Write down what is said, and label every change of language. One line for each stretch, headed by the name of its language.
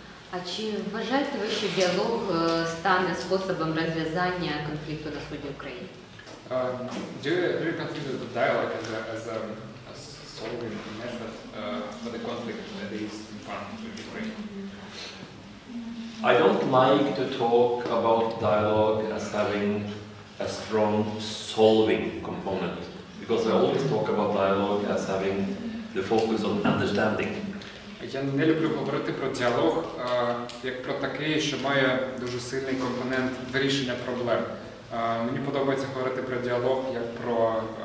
Ukrainian: А чи вважаєте ви, що діалог стане способом розв'язання конфлікту на сході України?
English: Do you consider the dialogue as a solving method for the conflict that is in front of Ukraine? I don't like to talk about dialogue as having a strong solving component, because I always talk about dialogue as having the focus on understanding.
Ukrainian: Я не люблю говорити про діалог як про такий, що має дуже сильний компонент вирішення проблем. Мені подобається говорити про діалог як про